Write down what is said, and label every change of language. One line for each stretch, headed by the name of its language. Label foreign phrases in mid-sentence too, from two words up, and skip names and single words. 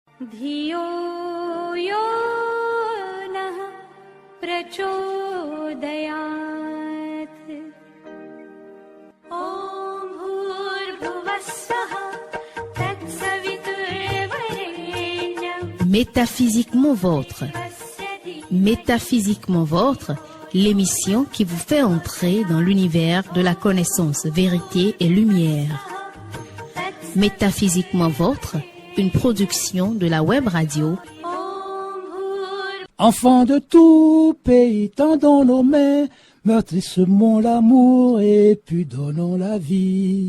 Sanskrit: धियो यो नः प्रचोदयात् ॐ भूर्भुवस्सुः तत्सवितुर्वरेण्यं
French: Métaphysiquement vôtre. Métaphysiquement vôtre, l'émission qui vous fait entrer dans l'univers de la connaissance, vérité et lumière. Métaphysiquement vôtre, une production de la web radio. Enfants de tout pays, tendons nos mains, meurtrissons l'amour et puis donnons la vie.